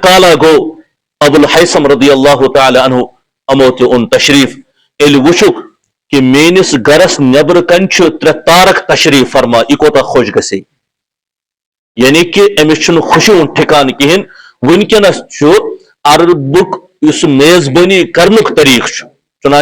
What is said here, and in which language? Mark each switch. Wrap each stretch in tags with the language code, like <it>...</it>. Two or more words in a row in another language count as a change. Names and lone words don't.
<ks>کالا گو ابو الحیثم</ks> <ar>رضی اللہ تعالی عنہ</ar> <ks>یِمو تہِ اوٚن تشریف ییٚلہِ وٕچھُکھ کہ میٲنس گرس نٮ۪برٕ کنہِ چھُ ترٛےٚ تارک تشریف فرما یہِ کوتاہ خۄش گژھِ یعنی کہ أمِس چھُنہٕ خوشی ہُنٛد ٹھِکانہٕ کِہیٖنۍ ونکس چھُ عربُک یُس میزبٲنی کرنُک طریقہٕ چھُ چُنان</ks>